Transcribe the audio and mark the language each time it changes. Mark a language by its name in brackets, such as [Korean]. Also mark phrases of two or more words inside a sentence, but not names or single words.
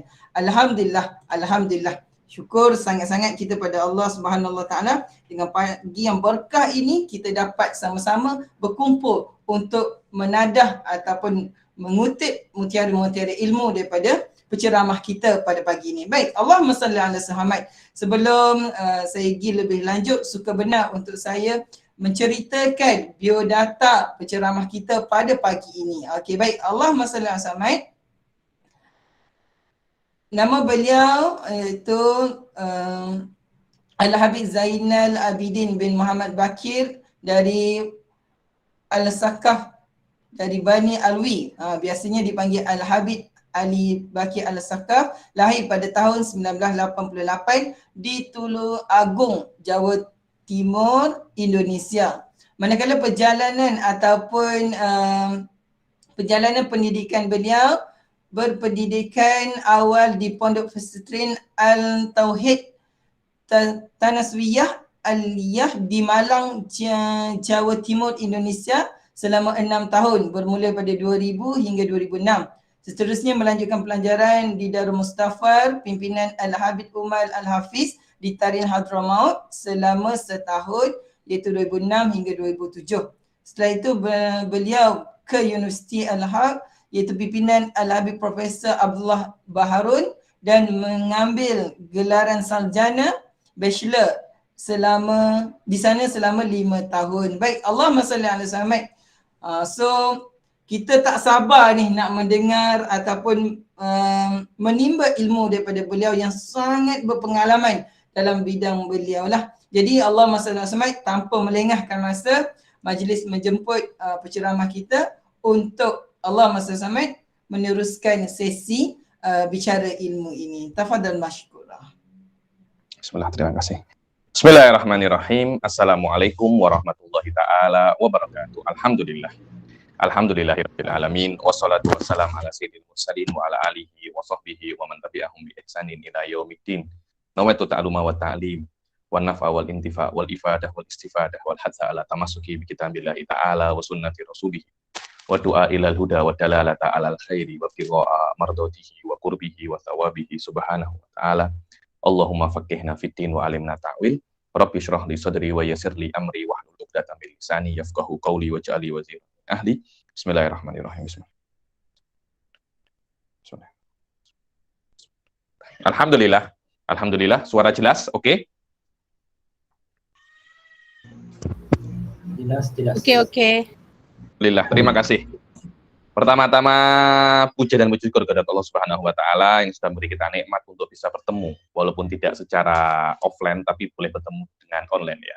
[Arabic] الحمد لله، الحمد لله. [Malay] Syukur sangat-sangat kita pada Allah [Arabic] سبحانه وتعالى [Malay] dengan pagi yang berkah ini kita dapat sama-sama berkumpul untuk menadah ataupun mengutip mutiara-mutiara ilmu daripada penceramah kita pada pagi ini. Baik, [Arabic] اللهم صل على محمد. [Malay] Sebelum saya pergi lebih lanjut, suka benar untuk saya menceritakan biodata penceramah kita pada pagi ini. Okey, baik. [Arabic] اللهم صل على محمد. [Malay] Nama beliau iaitu Al-Habib Zainal Abidin bin Muhammad Bakir dari Al-Sakaf dari Bani Alwi. Biasanya dipanggil Al-Habib Ali Bakir Al-Sakaf, lahir pada tahun 1988 di Tulung Agung, Jawa Timur, Indonesia. Manakala perjalanan ataupun perjalanan pendidikan beliau berpendidikan awal di Pondok Pesantren Al-Tauhid Tanaswiyah Aliyah di Malang, Jawa Timur, Indonesia selama 6 tahun bermula pada 2000 hingga 2006. Seterusnya melanjutkan pelajaran di Darul Mustafar pimpinan Al-Habib Umar Al-Hafiz di Tarin Hadramaut selama setahun iaitu 2006 hingga 2007. Setelah itu beliau ke Universiti Al-Haq iaitu pimpinan Al-Habib Profesor Abdullah Baharun dan mengambil gelaran sarjana bachelor di sana selama 5 tahun. Baik, [Arabic] اللهم صل على محمد. [Malay] So kita tak sabar ni nak mendengar ataupun menimba ilmu daripada beliau yang sangat berpengalaman dalam bidang beliau lah. Jadi [Arabic] اللهم صل على محمد, [Malay] tanpa melengahkan masa, majlis menjemput penceramah kita untuk [Arabic] اللهم صل على محمد [Malay] meneruskan sesi bicara ilmu ini. [Arabic] تفضل مشكورة. [Malay] Bismillah, terima kasih. [Arabic] بسم الله الرحمن الرحيم. السلام عليكم ورحمة الله تعالى وبركاته. الحمد لله. الحمد لله رب العالمين والصلاة والسلام على سيد المرسلين وعلى آله وصحبه ومن تبعهم بإحسان إلى يوم الدين. نويت التعلم والتعليم والنفع والانتفاع والإفادة والاستفادة والحث على التمسك بكتاب الله تعالى وسنة رسوله والدعاء إلى الهدى والدلالة على الخير وابتغاء مرضاته وقربه وثوابه سبحانه وتعالى اللهم فقهنا في الدين وعلمنا التأويل. رب اشرح لي صدري ويسر لي أمري واحلل عقدة من لساني يفقهوا قولي واجعلني وزيرا من أهلي. بسم الله الرحمن الرحيم. بسم الله. الحمد لله. الحمد لله, [Indonesian] suara jelas, oke? Jelas. Oke. Alhamdulillah, terima kasih. Pertama-tama puja dan puji syukur kepada Allah [Arabic] سبحانه وتعالى [Indonesian] yang sudah memberi kita nikmat untuk bisa bertemu walaupun tidak secara offline tapi boleh bertemu dengan online ya.